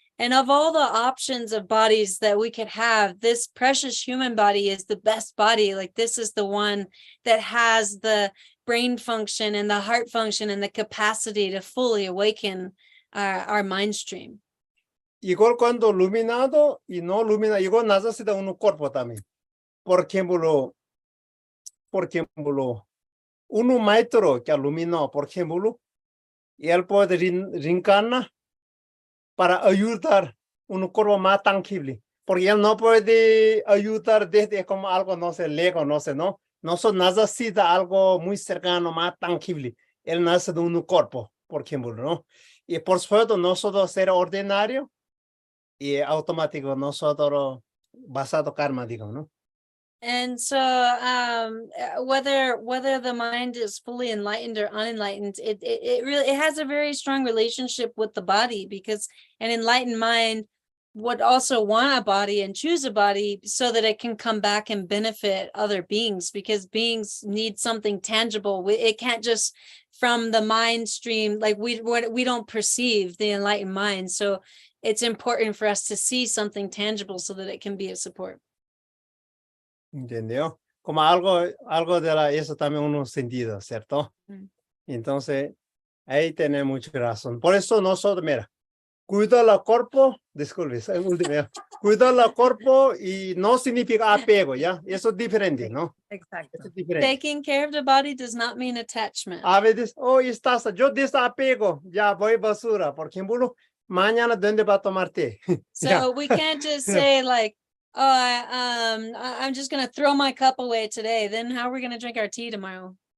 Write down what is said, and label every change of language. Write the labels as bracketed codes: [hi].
[en] And of all the options of bodies that we could have, this precious human body is the best body. Like this is the one that has the brain function and the heart function and the capacity to fully awaken our mind stream. [es] Igual cuando iluminado y no iluminado, igual necesita un cuerpo también. Por ejemplo, un maestro que iluminó, por ejemplo, y él puede reencarnar para ayudar un cuerpo más tangible, porque él no puede ayudar desde como algo, no sé, lejos, no sé, ¿no? Nosotros necesita algo muy cercano, más tangible. Él necesita un cuerpo, por ejemplo, ¿no? Y por supuesto, nosotros ser ordinario y automático, nosotros basado karma, digamos, ¿no? [en] And so whether the mind is fully enlightened or unenlightened, it really has a very strong relationship with the body, because an enlightened mind would also want a body and choose a body so that it can come back and benefit other beings, because beings need something tangible. It can't just from the mind stream, like we don't perceive the enlightened mind. So it's important for us to see something tangible so that it can be a support. [es] ¿Entendió? Como algo de eso también unos sentidos, ¿cierto? Entonces, ahí tiene mucha razón. Por eso nosotros, mira, cuidar el cuerpo, disculpe, cuidar el cuerpo y no significa apego, ¿ya? Eso es diferente, ¿no? Exacto. Eso es diferente. [en] Taking care of the body does not mean attachment. [es] A veces, yo desapego, ya voy basura, por ejemplo, mañana, ¿dónde va a tomar té? [en] So we can't just say like, I'm just going to throw my cup away today. Then how are we going to drink our tea tomorrow?